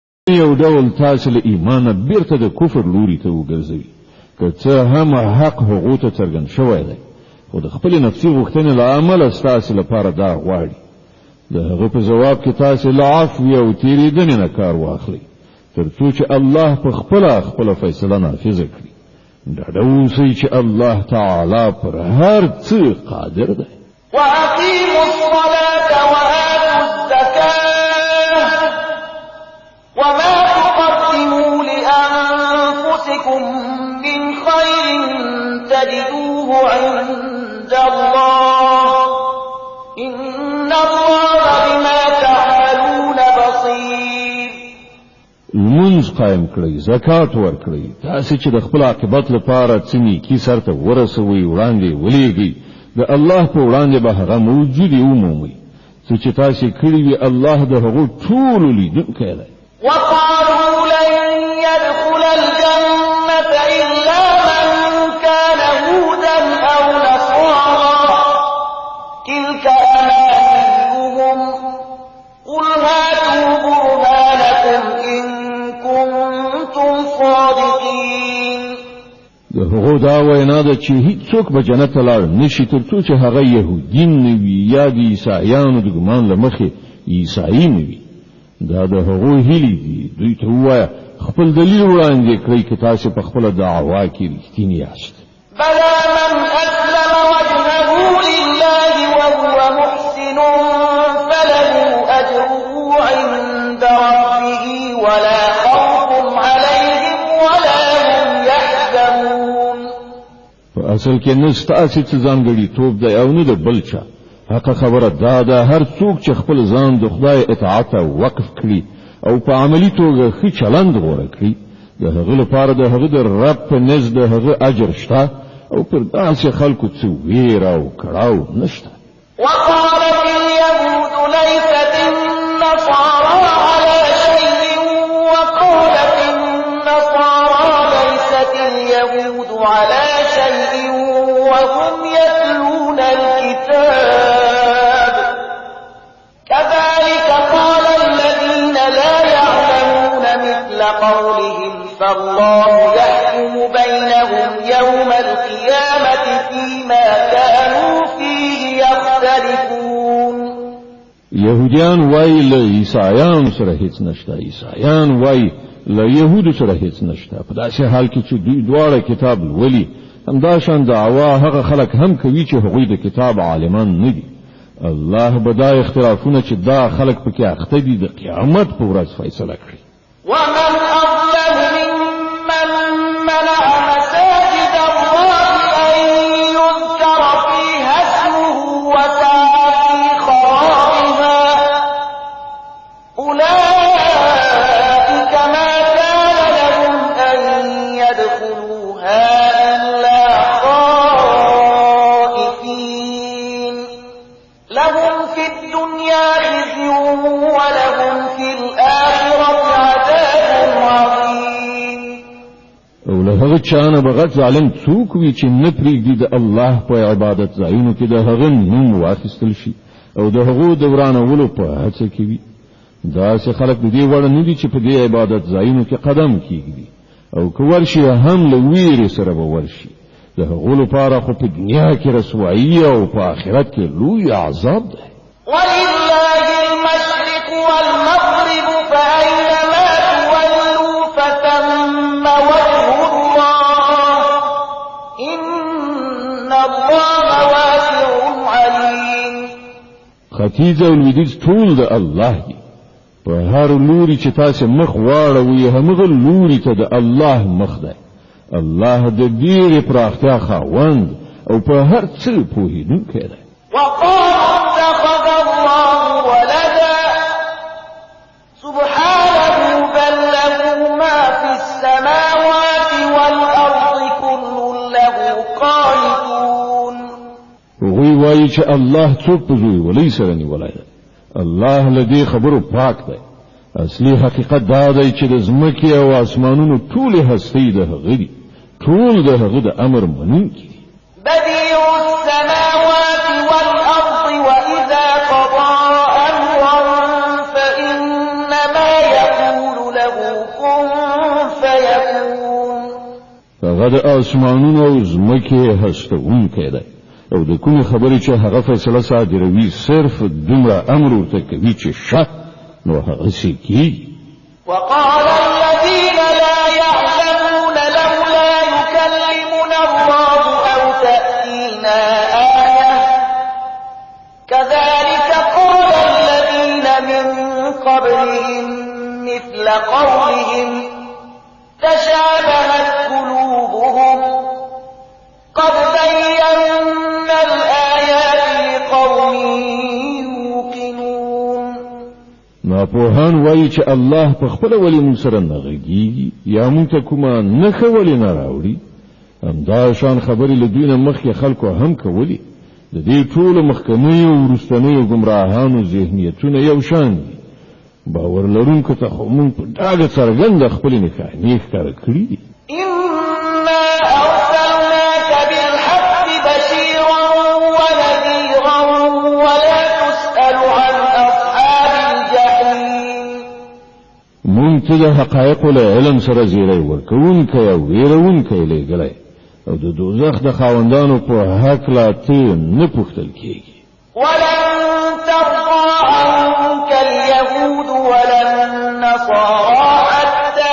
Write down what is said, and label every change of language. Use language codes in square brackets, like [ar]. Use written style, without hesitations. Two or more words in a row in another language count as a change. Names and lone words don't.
[ps] یو ډول تاسو له ایمانه بیرته د کفر لوري ته وګرځوي که څه هم حق هغه ته څرګند شوی دی خو د خپل نفسي غوښتنې له امله ستاسو لپاره دا غواړي د هغه په جواب کې تاسو له عفو او تیریدنې نه کار واخلئ تر څو چې الله په خپل فیصله نافذ کړي دا اوسئ چې الله تعالی پر هر څه قادر دی [ar] وأقيموا الصلاة وآتوا الزكاة وما تقدموا لأنفسكم من خير تجدوه عند الله إن الله بما تعملون بصير [ps] منځ قائم کړئ زکات ورکړئ تاسو چې د خپل عاقبت لپاره څه نیکی سرته ورسوي وړاندې ولېږئ د الله په وړاندې به هغه موجود عمومي چې تاسو کړی وي الله د هغو ټول لیدونکی دی [ar] وقالوا لن يدخل الجنة إلا من كان هودا أو نصارى تلك أمانيهم قل هاتوا برهانكم إن كنتم صادقين [ps] د هغو دا وینا ده چې هیڅوک به جنت ته لاړ نشي تر څو چې هغه يهودین نه وي یا د عیسایانو د ګمان له مخې عیسائی نه وي دا د هغو هیلې دي دوی ته ووایه خپل دلیل وړاندې کړئ که تاسو په خپله دعوا کې رښتیني یاست [ar] بلى من أسلم وجهه لله وهو محسن فله أجره عند ربه ولا خوف عليهم ولا هم يحزنون [ps] په اصل کې نه ستاسو څه ځانګړي توپ دی او نه د بل چا حق خبره دا ده هر څوک چې خپل ځان د خدای اطاعت او وقف کړي او په عملی توګه ښه چلند غوره کړي د هغه لپاره د هغه د رب په نزد د هغه اجر شته او پر داسې خلکو څه ویره او کړاو نشته [ar] وقالت اليهود ليست النصارى على شيء وقالت النصارى ليست اليهود على شيء وهم يتلون الكتاب كذلك قال الذين لا يعلمون مثل قولهم فالله يحكم بينهم يوم القيامة فيما كانوا فيه يختلفون [ps] يهوديان وای له عیسایانو سره هیڅ نشته عیسایان وای له يهودو سره هیڅ نشته په داسې حال کې چې دوی دواړه کتاب لولي همدا شان دعوا هغه خلک هم کوي چې هغوی د کتاب عالمان نه دي الله به دا اختلافونه چې دا خلک پکې اخته دي د قیامت په ورځ فیصله کړي [ar] ومن أظلم ممن منع مساجد الله أن يذكر فيها اسمه وسعى في خرابها أولئك ما كان لهم أن يدخلوها إلا خائفين لهم في الدنيا خزي ولهم في الآخرة عذاب عظيم [ps] او له هغه چانه بغت ظالم څوک وي چې نه پرېږدي د الله په عبادت ځایونو کې د هغه نوم واخیستل شي او د هغو د ورانولو په هڅه کې وي داسې خلک د دې وړ نه دي چې په دې عبادت ځایونو کې قدم کېږدي او که ورشي هم له ویرې سره به ورشي د هغو لپاره خو په دنیا کې رسوایي او په آخرت کې لوی عذاب دی [ar] ولله المشرق والمغرب فأينما تولوا فثم وجه الله إن الله واسع عليم [ps] ختیځ او لویدیځ ټول د الله دی په هر لوري چې تاسو مخ واړوي همغه لوري ته د الله مخ دی الله د ډېرې پراختیا خاوند او په هر څه پوهیدونکی دی [ar] وقالوا اتخذ الله ولدا سبحانه بل له ما في السماوات والأرض كل له قانتون [ps] وی وایي چې الله څوک په زوی ولي سره نیولای دی الله لدی خبرو پاک دی اصلي حقیقت دا دی چې د ځمکې او اسمانونو ټول هستي د هغه دی ټول د هغه د امر منونکي [ar] بديع السماوات والأرض وإذا قضى أمرا فإنما يقول له فيكون [ps] هغه د اسمانونو او ځمکې هستونکی دی او د کومې خبرې چې هغه فیصله صادروي صرف دومره امر ورته کوي چې شه نو هغسې کېږي. [ar] وقال الذين لا يعلمون لولا يكلمنا الله أو تأتينا آية كذلك قال الذين من قبلهم مثل قولهم تشابهت قلوبهم قد بينا الآيات لقوم يوقنون. [ps] ناپوهان وایي چې الله په خپل ولې موږ سره نه غږیږي یا موږ ته کومه نښه ولې نه راوړي. همدا شان خبرې له دوی نه مخکې خلکو هم کولې. د دې ټولو مخکنیو او وروستنیو ګمراهانو ذهنیتونه یو شان دي. باور لرونکو ته خو موږ په ډاګه څرګنده خپلې نښانې ښکاره کړي دي. [ar] إنا أرسلناك بالحق بشيرا ونذيرا ولا تسأل عن أصحاب الجحيم. [ps] موږ ته د حقایقو له علم سره زیری ورکوونکی او ویرونکی لېږلی او د دوزخ د خاوندانو په هکله ته نه پوښتل کېږي. [ar] ولن ترضى عنك اليهود ولا النصارى حتى